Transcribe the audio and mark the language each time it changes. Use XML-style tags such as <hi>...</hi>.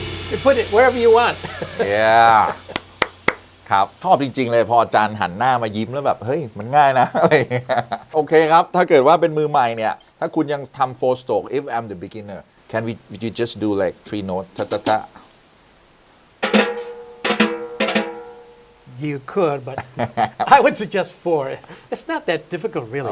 <en>You put it wherever you want.</en> <th>yeah ครับชอบจริงๆเลยพออาจารย์หันหน้ามายิ้มแล้วแบบเฮ้ยมันง่ายนะอะไรอย่างเงี้ยโอเคครับถ้าเกิดว่าเป็นมือใหม่เนี่ยถ้าคุณยังทำ 4 stroke</th> <en>if I'm the beginner can we just do like 3 notes</en> <th>ทะทะทะ</th> <en>You could, but I would suggest 4. It's not that difficult, really.</en>